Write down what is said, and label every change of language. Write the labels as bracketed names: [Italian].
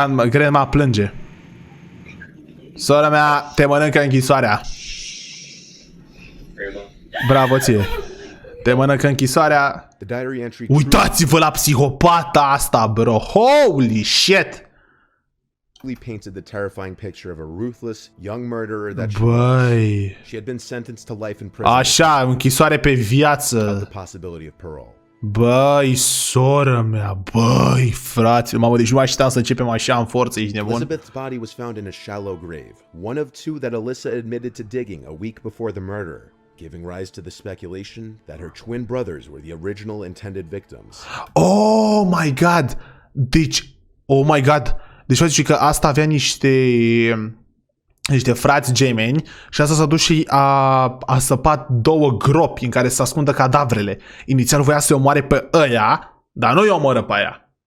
[Romanian] Grandma plânge. Sora mea, te mănâncă închisoarea. Bravo ție. Te mănâncă închisoarea. Uitați-vă la psihopata asta, bro. [English] Holy shit. Painted the terrifying picture of a ruthless young murderer that she was. She had been sentenced to life in prison. [Romanian] Așa, închisoare pe viață. [English] The possibility of parole. [Romanian] Băi, sora mea, băi, frate, mamă, deci nu așteptam să începem așa în forță, ești nebun? [English] Elizabeth's body was found in a shallow grave, one of two that Alyssa admitted to digging a week before the murder, giving rise to the speculation that her twin brothers were the original intended victims. Oh my god! Deci, oh my god! [Romanian] Deci zice că asta avea niște frați gemeni și asta s-a dus și a săpat două gropi în care să ascundă cadavrele. Inițial voia să-i omoare pe ăia, dar nu i-o omoră pe aia.